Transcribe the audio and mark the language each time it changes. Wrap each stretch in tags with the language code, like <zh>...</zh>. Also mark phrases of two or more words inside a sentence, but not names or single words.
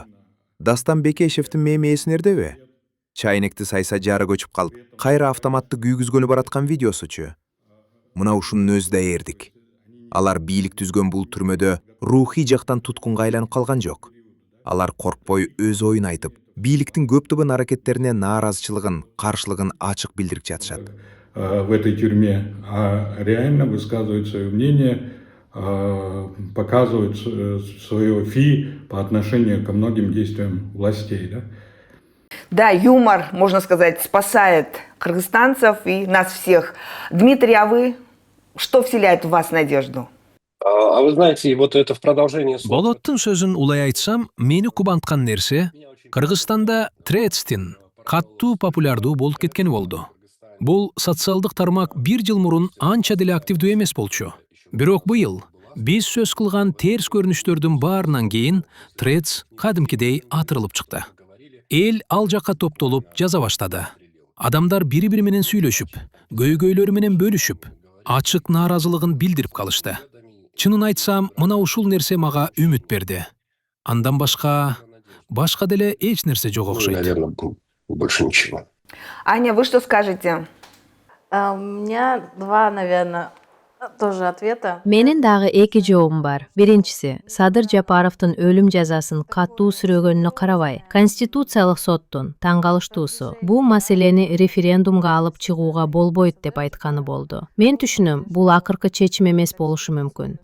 <ky>Дастан Бекешевдин меми эсиңердеби? Чайнекти сайса жары көчүп калып, кайра автоматты күйгүзгөнү бараткан видеосучу. Мына ушунун өзү да эрдик. Алар бийлик түзгөн бул түрмөдө рухий жактан туткунга айланып калган жок. Алар коркпой өз оюн айтып, бийликтин көптөгөн аракеттерине нааразычылыгын, каршылыгын ачык билдирип жатышат.</ky> <ru>В этой тюрьме, а реально высказывают свое мнение, показывают свое фи по отношению ко многим действиям властей. Да? Да, юмор, можно сказать, спасает кыргызстанцев и нас всех. Дмитрий, а вы Что вселяет в вас надежду? А вы знаете, вот это в продолжение слов.</ru> <ky>Болоттун сөзүн улай айтсам, мени кубанткан нерсе Кыргызстанда Трецтин каттуу популярдуу болуп кеткени болду. Бул социалдык тармак 1 жыл мурун анча деле активдүү эмес болчу. Бирок быйыл биз сөз кылган терс көрүнүштөрдүн баарынан кийин Трец кадимкидей атырылып чыкты. Эл ал жакка топтолуп жаза баштады. Адамдар бири-бири менен сүйлөшүп, көйгөйлөрү менен бөлүшүп, ачык нааразылыгын билдирип калышты. Чынын айтсам, мына ушул нерсе мага үмүт берди. Андан башка деле эч нерсе жок</ky> <ru>Ну,</ru> <ky>окшойт.</ky> <ru>наверное, больше ничего. Аня, вы что скажете? У меня два, наверное, тоже ответа.</ru> <ky>Менин дагы эки жообум бар. Биринчиси, Садыр Жапаровдун өлүм жазасын катуу сүрөгөнүнө карабай, Конституциялык соттун таң калыштуусу бул маселени референдумга алып чыгууга болбойт деп айтканы болду. Мен түшүнөм, бул акыркы чечим эмес болушу мүмкүн.</ky>